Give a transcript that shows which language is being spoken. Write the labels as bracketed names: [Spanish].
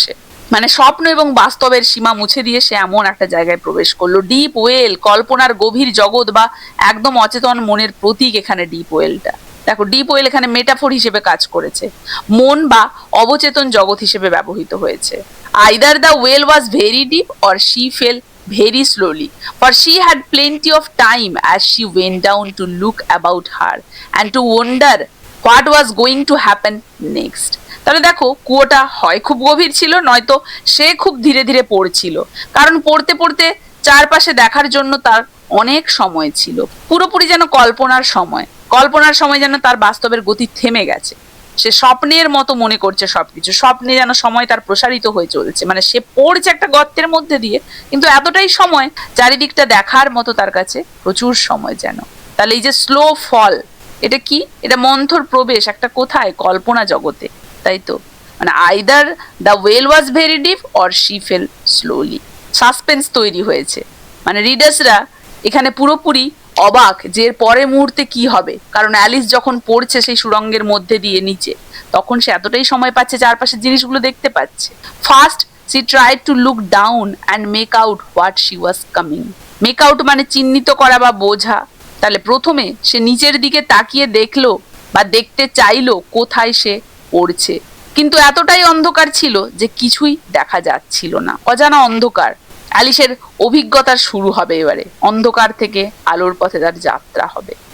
[Bangla] সে মানে স্বপ্ন এবং বাস্তবের সীমা মুছে দিয়ে সে এমন একটা জায়গায় প্রবেশ করলো। ডিপ ওয়েল, কল্পনার গভীর জগৎ বা একদম অচেতন মনের প্রতীক এখানে ডিপ ওয়েলটা। দেখো, ডিপ ওয়েল এখানে মেটাফোর হিসেবে কাজ করেছে, মন বা অবচেতন জগৎ হিসেবে ব্যবহৃত হয়েছে। [English] Either the well was very deep or she fell very slowly, for she had plenty of time as she went down to look about her and to wonder what was going to happen next. [Bangla] তাহলে দেখো, কুয়োটা হয় খুব গভীর ছিল, নয়তো সে খুব ধীরে ধীরে পড়ছিল, কারণ পড়তে পড়তে চারপাশে দেখার জন্য তার অনেক সময় ছিল। পুরোপুরি যেন কল্পনার সময়, কল্পনার সময় যেন তার বাস্তবের গতি থেমে গেছে। সে স্বপ্নের মতো মনে করছে সবকিছু, স্বপ্নে যেন সময় তার প্রসারিত হয়ে চলছে, মানে সে পড়ছে একটা গর্তের মধ্যে দিয়ে, কিন্তু এতটাই সময়, চারিদিকটা দেখার মতো তার কাছে প্রচুর সময় যেন। তাহলে এই যে স্লো ফল, এটা কি? এটা মন্থর প্রবেশ একটা কোথায়? কল্পনা জগতে, তাই তো? মানে [English] Either the well was very deep or she fell slowly. [Bangla] Suspense তৈরি হয়েছে, মানে রিডার্সরা এখানে পুরোপুরি অবাক যে এর পরের মুহূর্তে কি হবে, কারণ অ্যালিস যখন পড়ছে সেই সুড়ঙ্গের মধ্যে দিয়ে নিচে, তখন সে এতটাই সময় পাচ্ছে, চারপাশের জিনিসগুলো দেখতে পাচ্ছে। [English] First she tried to look down and make out what she was coming. [Bangla] Make out মানে চিহ্নিত করা বা বোঝা। তাহলে প্রথমে সে নিচের দিকে তাকিয়ে দেখলো বা দেখতে চাইলো কোথায় সে পড়ছে, কিন্তু এতটাই অন্ধকার ছিল যে কিছুই দেখা যাচ্ছিল না, অজানা অন্ধকার। অ্যালিসের অভিজ্ঞতার শুরু হবে এবারে, অন্ধকার থেকে আলোর পথে তার যাত্রা হবে।